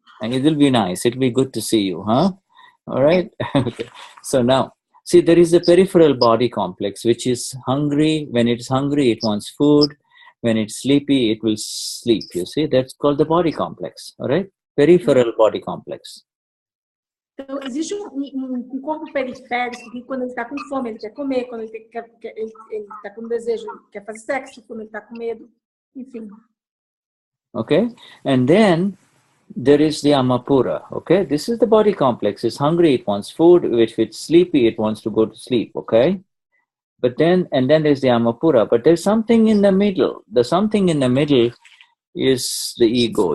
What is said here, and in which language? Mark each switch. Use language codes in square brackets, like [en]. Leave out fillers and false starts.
[en] And it will be nice. It'll be good to see you, huh? All right. Okay. So now, see, there is a peripheral body complex, which is hungry. When it's hungry, it wants food. When it's sleepy, it will sleep. You see, that's called the body complex. All right. Peripheral body complex. [pt] Então, existe um corpo periférico que quando ele está com fome, ele quer comer, quando ele está com desejo, ele quer fazer sexo, quando ele está com medo, enfim. [en] Okay, and then there is the Amapura. Okay, this is the body complex. It's hungry, it wants food. If it's sleepy, it wants to go to sleep. Okay, but then there's the Amapura. But there's something in the middle. The something in the middle is the ego.